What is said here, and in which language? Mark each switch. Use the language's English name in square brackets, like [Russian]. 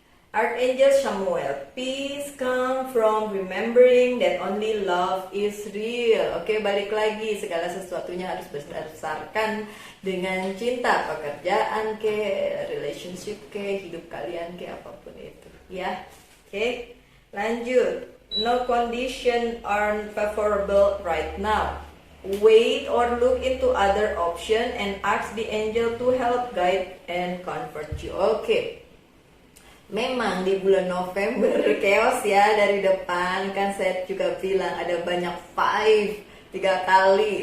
[English] Archangel Samuel, peace come from remembering that only love is real. [Indonesian] Oke, balik lagi, segala sesuatunya harus berdasarkan dengan cinta, pekerjaan ke, relationship ke, hidup kalian ke, apapun itu ya. Oke, lanjut. [English] No condition are favorable right now. Wait or look into other option and ask the angel to help, guide, and comfort you. [Indonesian] Oke. Memang di bulan November chaos ya dari depan, kan saya juga bilang ada banyak 3 kali.